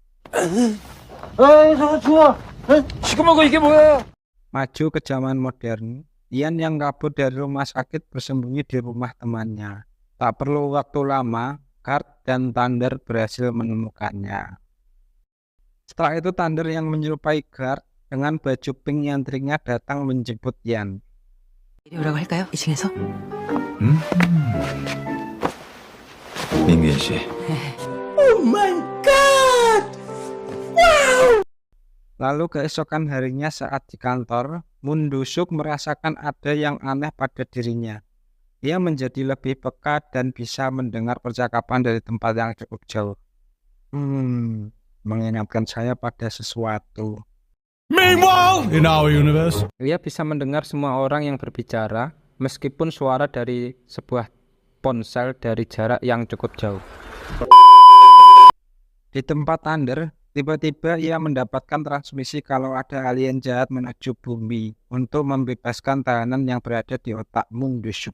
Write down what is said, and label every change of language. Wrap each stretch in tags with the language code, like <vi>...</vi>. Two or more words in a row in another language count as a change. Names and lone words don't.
<id>Maju ke zaman modern, Lian yang kabur dari rumah sakit bersembunyi di rumah temannya. Tak perlu waktu lama, Guard dan Thunder berhasil menemukannya. Setelah itu Thunder yang menyerupai Guard dengan baju pink nyantriknya datang menjemput Lian.</id> <ko>내려오라고 할까요? 2층에서? 민규 씨.</ko> <id>Lalu keesokan harinya saat di kantor, Moon Do-suk merasakan ada yang aneh pada dirinya. Ia menjadi lebih peka dan bisa mendengar percakapan dari tempat yang cukup jauh. Mengingatkan saya pada sesuatu.</id> <en>Meanwhile, in our universe.</en> <id>Ia bisa mendengar semua orang yang berbicara, meskipun suara dari sebuah ponsel dari jarak yang cukup jauh. Di tempat Thunder, tiba-tiba ia mendapatkan transmisi kalau ada alien jahat menuju bumi untuk membebaskan tahanan yang berada di otak Moon Do-suk.</id>